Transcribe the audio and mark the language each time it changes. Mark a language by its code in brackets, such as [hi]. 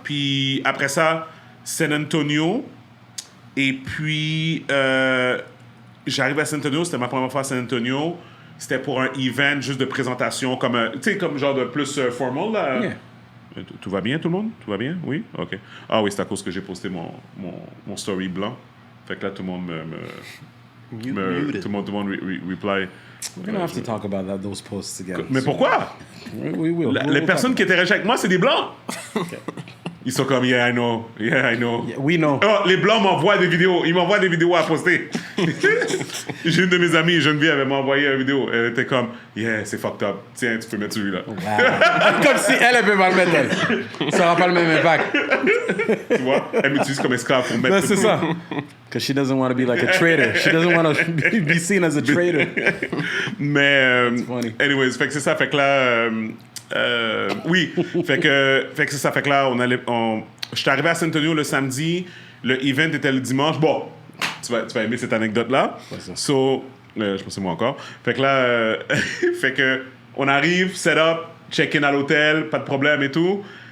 [fr] Puis après ça, San Antonio. Et puis, j'arrive à San Antonio. C'était ma première fois à San Antonio. C'était pour un event juste de présentation, comme genre de plus formal, là. [en] Yeah. [fr] Tout va bien, tout le monde? Tout va bien? Oui? OK. Ah oui, c'est à cause que j'ai posté mon story blanc. Fait que là, tout le monde [en] Muted. [fr] tout le monde reply. [en] We're gonna have to talk about those posts again. [fr] Mais pourquoi? [en] We will. [fr] Les personnes qui interagissent avec moi, c'est des blancs. Ils sont comme, [en] yeah, I know. Yeah, We know. [fr] Oh, les blancs m'envoient des vidéos. Ils m'envoient des vidéos à poster. J'ai une de mes amies, Geneviève, elle m'a envoyé une vidéo. Elle était comme, yeah, c'est fucked up. Tiens, tu peux mettre celui-là. [en] Wow. [fr] Comme si elle peut pas le mettre, elle. Ça n'aura pas le même impact. Tu vois? Elle m'utilise comme esclave pour mettre... Non, c'est ça. [en] Because she doesn't want to be like a traitor. She doesn't want to be seen as a traitor. [fr] Mais, [en] funny. [fr] anyways, fait que c'est ça. Fait que là... oui, fait que c'est ça. Fait que là, je suis arrivé à San Antonio le samedi. Le event était le dimanche. Bon, tu vas aimer cette anecdote-là. ça. So, je pense que c'est moi encore. Fait que là, fait que on arrive, set-up, check-in à l'hôtel, pas de problème et tout.